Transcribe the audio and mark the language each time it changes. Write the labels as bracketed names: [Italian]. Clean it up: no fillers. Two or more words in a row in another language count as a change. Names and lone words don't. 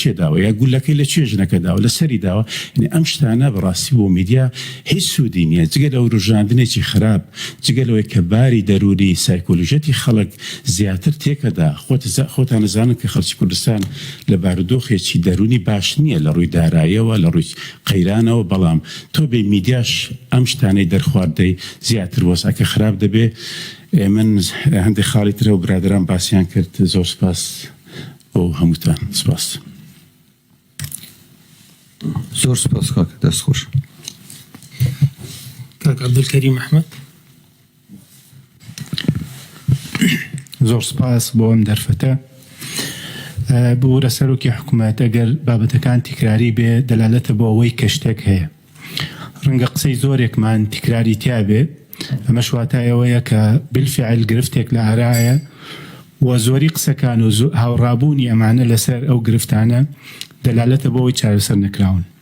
[Central Kurdish] چێ داوە یا گولەکەی لە چێ ژنەکە داوە لە سەری داوە ئەم شتانە بەڕاستی بۆ میدیا هیچ سوودی نییە جگە لەو ڕژاندنێکی خراپ جگە لەوەی کە باری دەروری سایکۆلۆژەتی خەڵک زیاتر تێکەدا خۆتان نەزانن کە خەڵکی کوردستان لە بارودۆخێکی دەرونی باش نییە لە ڕووی داراییەوە لە ڕووی قەیرانەوە بەڵام تۆ بێ میدیاش ئەم شتانەی دەرخواردەی زیاتر وەسعەکە خراپ دەبێ من هەندێک خاڵی ترە و برادران باسییان کرد زۆر سپاس بۆ هەمووتان سپاس زۆر سپاس کاکە دەست خۆش كاك عبد الكريم أحمد. زۆر سپاس بۆ ئەم دەرفەتە بۆ لە سەرۆکی حکوومەت ئەگەر بابەتەکان تیکراری بێ دەلالەتە بۆ ئەوەی کە شتێک هەیە ڕەنگە قسەی زۆرێکمان تیکراری تیا بێ ئەمە شواتایەوەیە کە بالفعل گرفتێک لە ئارایە و زۆری قسەکان و هاوڕابوونی ئەمانە لەسەر ئەو گرفتانە دەلالەتە بۆ ئەوەی چارەسەر نەکراون